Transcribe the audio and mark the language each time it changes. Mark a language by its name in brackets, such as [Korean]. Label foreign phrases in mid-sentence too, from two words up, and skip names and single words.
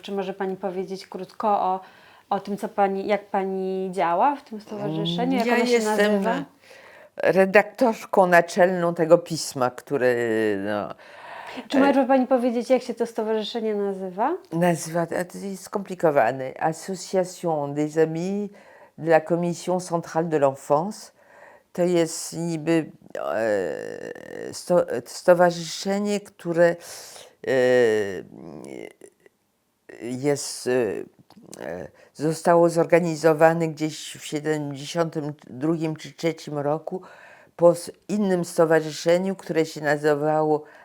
[Polish] Czy może Pani powiedzieć krótko o tym, jak Pani działa w tym stowarzyszeniu? Jak Ja ono się jestem nazywa? redaktorką naczelną tego pisma, które no, Czy może Pani powiedzieć, jak się to stowarzyszenie nazywa? nazywa, to jest skomplikowane, Association des Amis de la Commission Centrale de l'Enfance. To jest niby stowarzyszenie, które zostało zorganizowane gdzieś w 1972 czy 1973 roku po innym stowarzyszeniu, które się nazywało